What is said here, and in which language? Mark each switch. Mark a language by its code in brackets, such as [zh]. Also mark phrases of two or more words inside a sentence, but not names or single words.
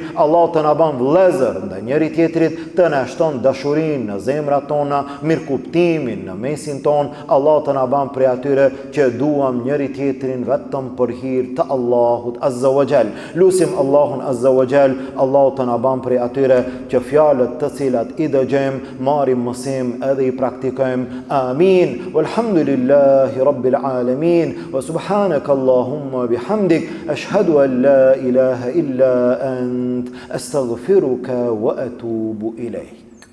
[sq] Allah të na ban vëllezër ndaj njëri tjetrit, të na shton dashurinë në zemrat tona, mirëkuptimin në mesin ton. Allah të na ban prej atyre që duam njëri tjetrin vetëm për hir të Allahut [ar] عز وجل. [sq] Lutim Allahun [ar] عز وجل, [sq] Allah të na ban prej atyre që fjalët të cilat i dëgjojmë marrim mësim edhe i praktikojmë. Amin. [ar] والحمد لله رب العالمين. وسبحانك اللهم بحمدك، أشهد أن لا إله إلا أنت، أستغفرك وأتوب إليك.